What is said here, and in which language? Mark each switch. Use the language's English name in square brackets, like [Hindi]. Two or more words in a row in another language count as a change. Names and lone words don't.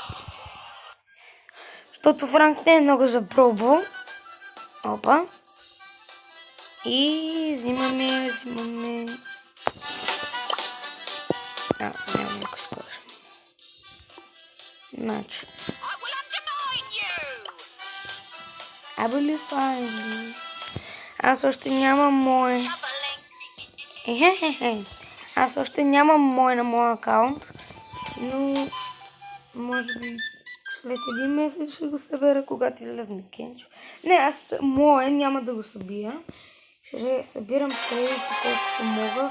[Bulgarian] Защото Франк не е много за пробвал. Опа. И взимаме. Няма никой скоро. Значи. [English] I will find you. [Bulgarian] Аз още нямам мой. Аз още нямам мой на моя акаунт. Но може би след един месец ще го събера, когато излезне Кенчо. Не, аз мое няма да го събира. Ще събирам кредити колкото мога.